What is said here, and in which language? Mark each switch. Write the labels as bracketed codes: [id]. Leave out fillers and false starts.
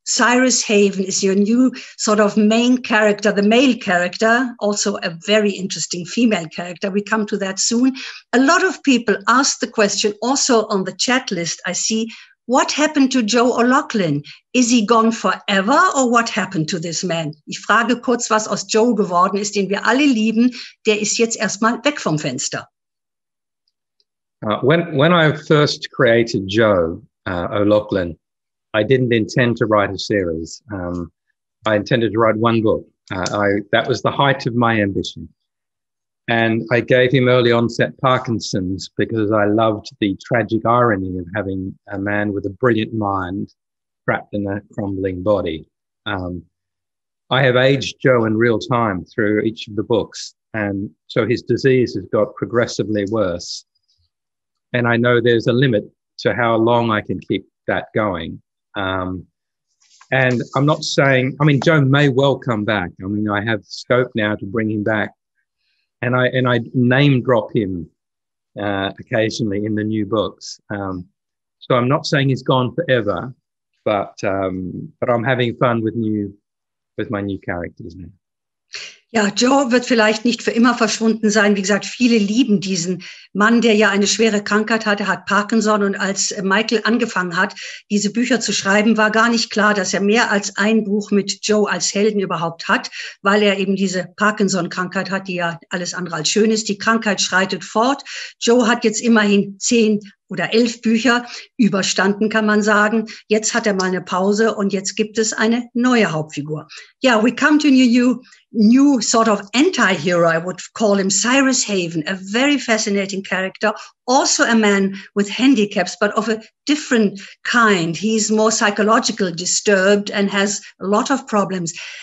[en] Cyrus Haven is your new sort of main character, the male character, also a very interesting female character. We come to that soon. A lot of people ask the question, also on the chat list, I see, what happened to Joe O'Loughlin? Is he gone forever or what happened to this man? [de] Ich frage kurz, was aus Joe geworden ist, den wir alle lieben. Der ist jetzt erstmal weg vom Fenster. [en] When I first created Joe O'Loughlin, I didn't intend to write a series. I intended to write one book. That was the height of my ambition. And I gave him early onset Parkinson's because I loved the tragic irony of having a man with a brilliant mind trapped in a crumbling body. I have aged Joe in real time through each of the books. And so his disease has got progressively worse. And I know there's a limit to how long I can keep that going. And I'm not saying, Joe may well come back. I have scope now to bring him back. And I name drop him occasionally in the new books. So I'm not saying he's gone forever, but I'm having fun with my new characters now. [de] Ja, Joe wird vielleicht nicht für immer verschwunden sein. Wie gesagt, viele lieben diesen Mann, der ja eine schwere Krankheit hatte, hat Parkinson. Und als Michael angefangen hat, diese Bücher zu schreiben, war gar nicht klar, dass er mehr als ein Buch mit Joe als Helden überhaupt hat, weil er eben diese Parkinson-Krankheit hat, die ja alles andere als schön ist. Die Krankheit schreitet fort. Joe hat jetzt immerhin 10 oder 11 Bücher überstanden, kann man sagen. Jetzt hat er mal eine Pause und jetzt gibt es eine neue Hauptfigur. [en] Yeah, we come to new sort of anti-hero, I would call him, Cyrus Haven, a very fascinating character, also a man with handicaps, but of a different kind. He's more psychologically disturbed and has a lot of problems.